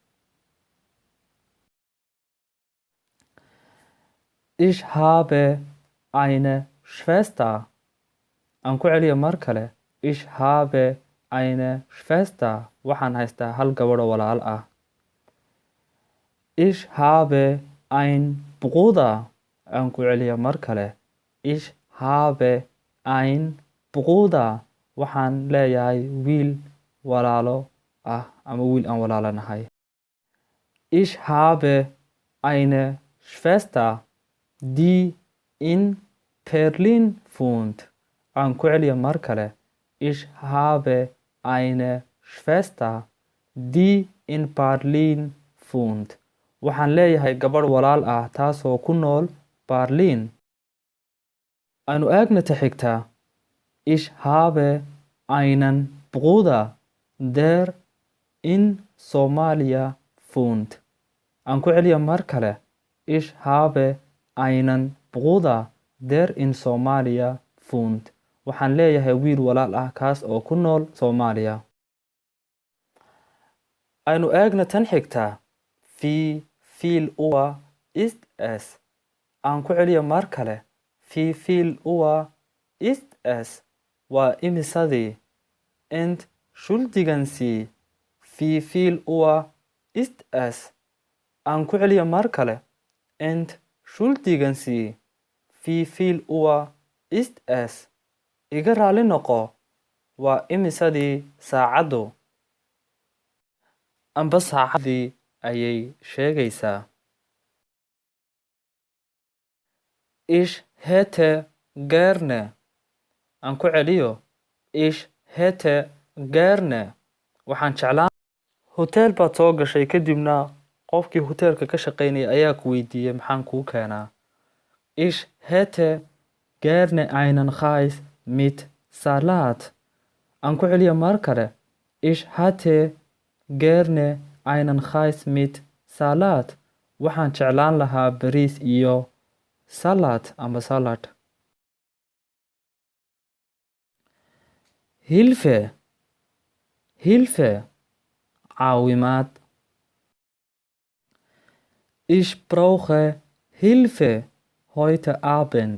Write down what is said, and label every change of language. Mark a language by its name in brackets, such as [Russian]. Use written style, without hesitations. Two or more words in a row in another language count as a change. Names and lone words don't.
[German] Ich habe eine Schwester. [Somali] Aan ku celiyo mar kale. [German] Ich habe eine Schwester. [Somali] Waxaan haystaa hal gabadho walaal ah. [German] Ich habe ein Bruder. [Somali] Aan ku celiyo mar kale. [German] Ich habe ein Bruder. [Somali] waxaan leeyahay wiil walaalo ah ama wiil aan walaalanahay. [German] Ich habe eine Schwester, die in Berlin wohnt. [Somali] Aan ku celiyo mar kale. [German] Ich habe eine Schwester, die in Berlin wohnt. [Somali] Waxaan leeyahay gabadh walaal ah taasoo ku nool Berlin. Aanu eegna ta xigta. [German] Ich habe einen Bruder, der in Somalia wohnt. [Somali] Aan ku celiyo mar kale. [German] Ich habe einen Bruder, der in Somalia wohnt. [Somali] Waxaan leeyahay wiil walaal ah kaas oo ku nool Soomaaliya. Aynu eegna tan xigta. [German] Wie viel Uhr ist es? [Somali] Aan ku celiyo mar kale. [German] Wie viel Uhr ist es? [Somali] Waa imisadii. [German] Entschuldigen Sie. Wie viel Uhr ist es? [Somali] Aan ku celiyo mar kale. [German] Entschuldigen Sie. Wie viel Uhr ist es? [Somali] Iga raali noqo. Waa imisadii saacaddu. Amba saacadii ayay sheegaysaa. [German] Ich hätte gerne. [Somali] Aan ku celiyo. [German] Ich hätte gerne. [Somali] Waxaan jeclaan. Hotel baad soo gashay kadibna qofkii hotelka ka shaqaynaya ayaa ku weydiiyey maxaan kuu keenaa. [German] Ich hätte gerne einen Reis mit Salat. [Somali] Aan ku celiyo mar kale. [German] Ich hätte gerne einen Reis mit Salat. [Somali] Waxaan jeclaan lahaa bariis iyo salad ama salad. [German] Hilfe. Hilfe. Caawimaad. Ich brauche Hilfe heute Abend.